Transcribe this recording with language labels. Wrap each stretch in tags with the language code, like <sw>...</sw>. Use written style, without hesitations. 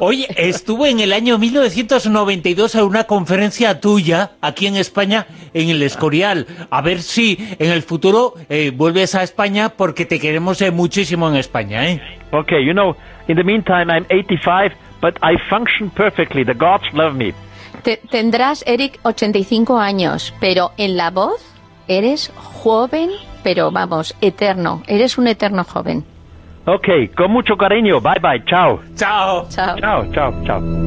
<es>Oye, estuve en el año 1992 a una conferencia tuya aquí en España, en el Escorial. A ver si en el futuro vuelves a España porque te queremos muchísimo en España, ¿eh?</es> <en>Okay, you know, in the meantime I'm 85, but I function perfectly. The gods love me.</en> <es>Tendrás, Eric, 85 años, pero en la voz eres joven, pero vamos, eterno. Eres un eterno joven. Ok, con mucho cariño.</es> <en>Bye, bye.</en> <es>Chao. Chao. Chao. Chao, chao, chao.</es>